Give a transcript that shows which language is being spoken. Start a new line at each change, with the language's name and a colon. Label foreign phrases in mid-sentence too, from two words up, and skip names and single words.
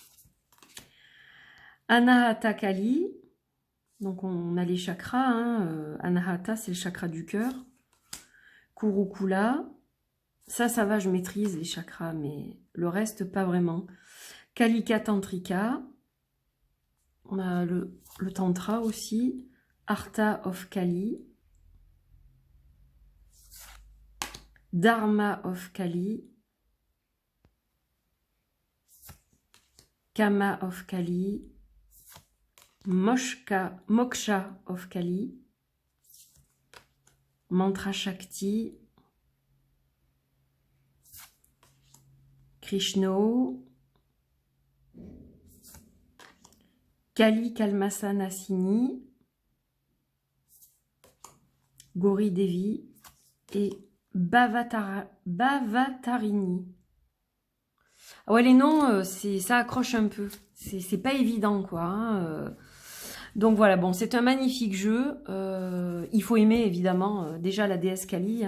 French: Anahata Kali, donc on a les chakras. Hein. Anahata, c'est le chakra du cœur. Kurukula, ça va, je maîtrise les chakras, mais le reste, pas vraiment. Kalika Tantrika, on a le Tantra aussi,
English: Artha of Kali, Dharma of Kali, Kama of Kali, Moksha of Kali,
French: Mantra Shakti, Krishno, Kali Kalmasa Nasini, Gauri Devi et Bhavatarini. Ah ouais, les noms, ça accroche un peu. C'est pas évident, quoi. Hein. Donc voilà, bon, c'est un magnifique jeu. Il faut aimer, évidemment, déjà la déesse Kali.